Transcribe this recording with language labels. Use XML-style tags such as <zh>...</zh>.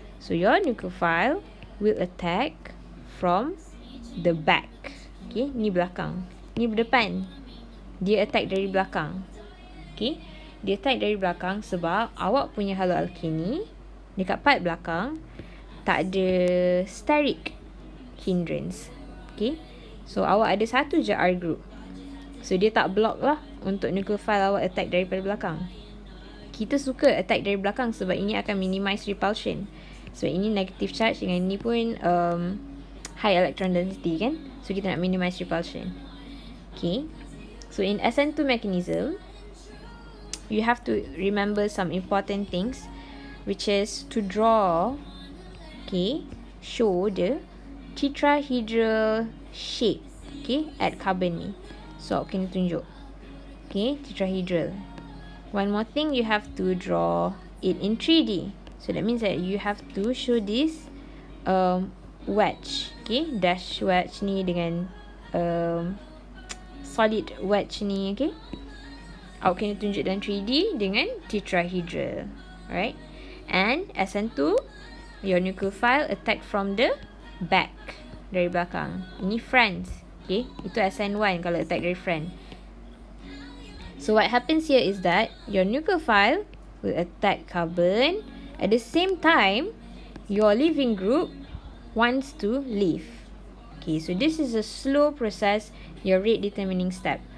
<en>So your nucleophile will attack from the back.</en> <ms>Okay, ni belakang, ni berdepan. Dia attack dari belakang. Okay, dia attack dari belakang sebab awak punya haloalkane ni dekat part belakang tak ada steric hindrance. Okay, so awak ada satu je R group. So dia tak block lah untuk nucleophile awak attack daripada belakang. Kita suka attack dari belakang sebab ini akan minimize repulsion. So ini negative charge dengan ini pun high electron density kan. So kita nak minimize repulsion.</ms> <en>Okay, so in Sn2 mechanism, you have to remember some important things, which is to draw, okay, show the tetrahedral shape, okay, at carbon ni.</en> <ms>So awak kena tunjuk, okay, tetrahedral.</ms> <en>One more thing, you have to draw it in 3D. So that means that you have to show this wedge, okay, dash wedge ni dengan solid wedge ni, okay.</en> <ms>Awak kena tunjuk dalam 3D dengan tetrahedral. Alright.</ms> <en>And Sn2, your nucleophile attack from the back,</en> <ms>dari belakang.</ms> <en>Ini front.</en> <ms>Okay, itu Sn1 kalau attack dari front.</ms> <en>So what happens here is that your nucleophile will attack carbon. At the same time, your leaving group wants to leave. Okay, so this is a slow process, your rate determining step.</en>